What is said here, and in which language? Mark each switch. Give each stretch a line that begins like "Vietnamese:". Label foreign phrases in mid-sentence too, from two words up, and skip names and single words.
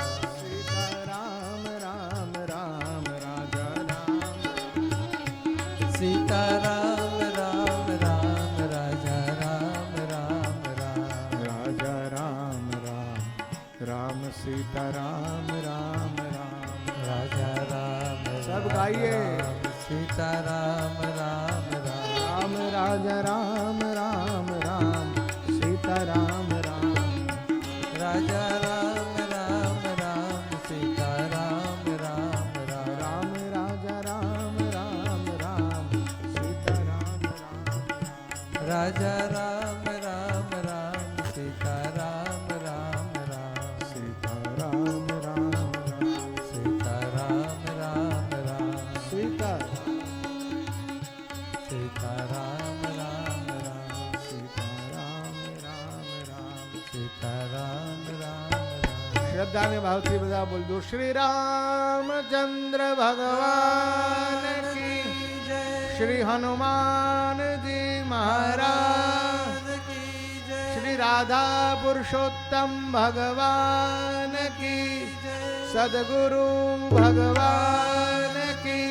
Gujarati: સીતારામ રામ રામ રાજા રામ. સીતારામ રામ રામ રાજા રામ રામ રામ. રાજા રામ રામ રામ સીતારામ રામ રામ. રાજા રામ
Hindi: सब गाइए.
Gujarati: સીતારામ રામ રામ.
Hindi: राम राजा राम राम राम सीताराम राम.
Gujarati: રાજા રામ રામ રામ સીતારામ રામ રામ.
Hindi: राम राजा राम राम राम सीताराम राम.
Gujarati: રાજા રામ રામ રામ સીતારામ રામ રામ.
Hindi: सीताराम राम राम
Gujarati: સીતારામ રામ રામ.
Hindi: सीता
Gujarati: સીતારામ રામ રામ.
Hindi: सीताराम राम राम.
Gujarati: સીતારામ રામ રામ. શ્રદ્ધા ને ભાવથી બધા બોલજો.
Hindi: श्री रामचंद्र भगवान की જય. श्री हनुमान जी महाराज, की जय. श्री राधा पुरुषोत्तम भगवान की, सद्गुरु भगवान की.